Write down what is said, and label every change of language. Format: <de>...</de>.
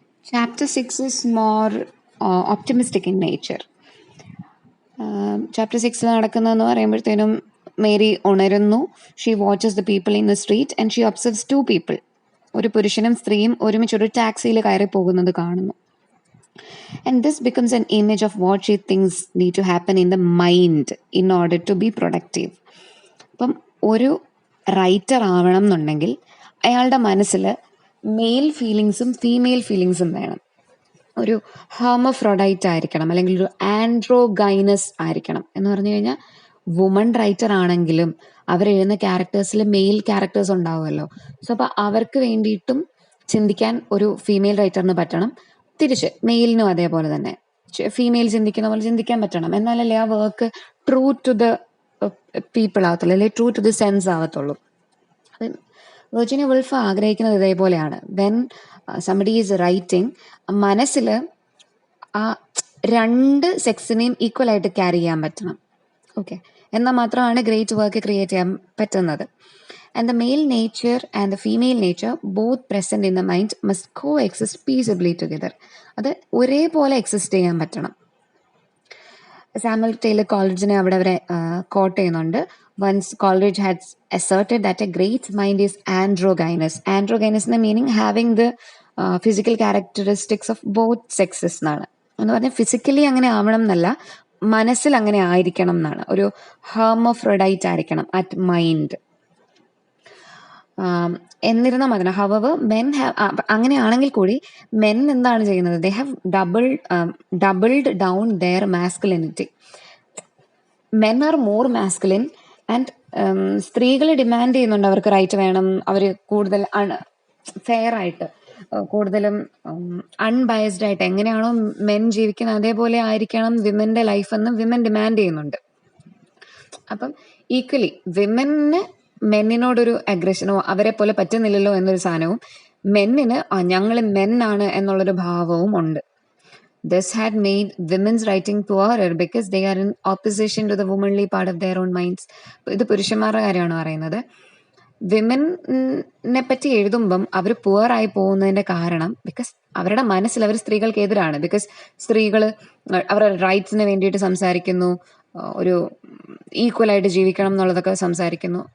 <en>Chapter 6 is more optimistic in nature.</en> <ml>Chapter 6 നടക്കുന്നതെന്ന് പറയുമ്പോഴത്തേനും Mary ഉണരുന്നു.</ml> <en>She watches the people in the street and she observes 2 people.</en> <ml>ഒരു പുരുഷനും സ്ത്രീയും ഒരുമിച്ചൊരു ടാക്സിയിൽ കയറി പോകുന്നത് കാണുന്നു.</ml> <en>And this becomes an image of what she thinks need to happen in the mind in order to be productive.</en> <ml>അപ്പം ഒരു writer ആവണം എന്നുണ്ടെങ്കിൽ അയാളുടെ മനസ്സിൽ മെയിൽ ഫീലിങ്സും ഫീമെയിൽ ഫീലിങ്സും വേണം. ഒരു ഹെർമഫ്രോഡൈറ്റ് ആയിരിക്കണം, അല്ലെങ്കിൽ ഒരു ആൻഡ്രോഗൈനസ് ആയിരിക്കണം. എന്ന് പറഞ്ഞു കഴിഞ്ഞാൽ വുമൺ റൈറ്റർ ആണെങ്കിലും അവരെഴുതുന്ന ക്യാരക്ടേഴ്സിൽ മെയിൽ ക്യാരക്ടേഴ്സ് ഉണ്ടാവുമല്ലോ. സോ അപ്പോൾ അവർക്ക് വേണ്ടിയിട്ടും ചിന്തിക്കാൻ ഒരു ഫീമെയിൽ റൈറ്ററിന് പറ്റണം, തിരിച്ച് മെയിലിനും അതേപോലെ തന്നെ ഫീമെയിൽ ചിന്തിക്കുന്ന പോലെ ചിന്തിക്കാൻ പറ്റണം. എന്നാലല്ലേ ആ work true to the people ആവത്തുള്ളൂ, അല്ലെങ്കിൽ true to the sense ആവത്തുള്ളൂ. Virginia wolf ആഗ്രഹിക്കുന്നത് ഇതേപോലെയാണ്.</ml> <en>when somebody is writing,</en> <ml>മനസ്സിൽ ആ രണ്ട് സെക്സിനെയും ഈക്വൽ ആയിട്ട് ക്യാരി ചെയ്യാൻ പറ്റണം. ഓക്കെ, എന്നാൽ മാത്രമാണ് ഗ്രേറ്റ് വർക്ക് ക്രിയേറ്റ് ചെയ്യാൻ പറ്റുന്നത്.</ml> <en>And the male nature and the female nature both present in the mind must coexist peaceably together.</en> <ml>അത് ഒരേപോലെ എക്സിസ്റ്റ് ചെയ്യാൻ പറ്റണം. സാമുവൽ ടൈലർ കോളേജിനെ അവിടെ അവരെ കോട്ട് ചെയ്യുന്നുണ്ട്.</ml> <en>Once Coleridge had asserted that a great mind is androgynous. Androgynous എന്ന meaning having the physical characteristics of both sexes എന്നാണ്.</en> <ml>എന്ന് പറഞ്ഞാൽ ഫിസിക്കലി അങ്ങനെ ആവണം എന്നല്ല, മനസ്സിൽ അങ്ങനെ ആയിരിക്കണം എന്നാണ്. ഒരു ഹെർമോഫ്രൊഡൈറ്റ് ആയിരിക്കണം അറ്റ് മൈൻഡ്. എന്നിരുന്നാൽ മതി. ഹവർ മെൻ അങ്ങനെയാണെങ്കിൽ കൂടി മെൻ എന്താണ് ചെയ്യുന്നത്?</ml> <en>They have doubled down their masculinity. Men are more masculine</en> <ml>and സ്ത്രീകൾ ഡിമാൻഡ് ചെയ്യുന്നുണ്ട് അവർക്ക് റൈറ്റ് വേണം, അവർ കൂടുതൽ ഫെയർ ആയിട്ട്, കൂടുതലും അൺബയസ്ഡ് ആയിട്ട് എങ്ങനെയാണോ മെൻ ജീവിക്കുന്നത് അതേപോലെ ആയിരിക്കണം വിമന്റെ ലൈഫ് എന്ന് വിമൻ ഡിമാൻഡ് ചെയ്യുന്നുണ്ട്. അപ്പം ഈക്വലി വിമന് മെന്നിനോടൊരു അഗ്രഷനോ അവരെ പോലെ പറ്റുന്നില്ലല്ലോ എന്നൊരു സാധനവും, മെന്നിന് ഞങ്ങൾ മെന്നാണ് എന്നുള്ളൊരു ഭാവവും ഉണ്ട്.</ml> <en>This had made women's writing poorer because they are in opposition to the womanly part of their own minds.</en> <ml>ഇത് പുരുഷന്മാരുടെ കാര്യമാണ് പറയുന്നത്. വിമനെ പറ്റി എഴുതുമ്പം അവർ പുവർ ആയി പോകുന്നതിന്റെ കാരണം ബിക്കോസ് അവരുടെ മനസ്സിൽ അവർ സ്ത്രീകൾക്ക് എതിരാണ്. ബിക്കോസ് സ്ത്രീകൾ അവരുടെ റൈറ്റ്സിന് വേണ്ടിയിട്ട് സംസാരിക്കുന്നു, ഒരു ഈക്വൽ ആയിട്ട് ജീവിക്കണം എന്നുള്ളതൊക്കെ സംസാരിക്കുന്നു.</ml>